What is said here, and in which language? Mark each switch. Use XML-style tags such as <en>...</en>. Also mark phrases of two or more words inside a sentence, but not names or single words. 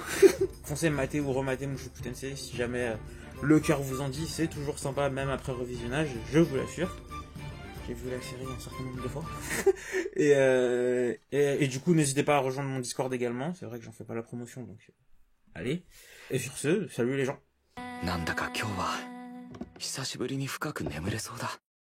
<fr>Foncez mater ou remater Mushoku Tensei si jamais le cœur vous en dit, c'est toujours sympa même après revisionnage, je vous l'assure. J'ai vu la série un certain nombre de fois. et du coup, n'hésitez pas à rejoindre mon Discord également, c'est vrai que j'en fais pas la promotion, donc allez. Et sur ce, salut les gens.</fr> <ja>なんだか今日は久しぶりに深く眠れそうだ。</ja>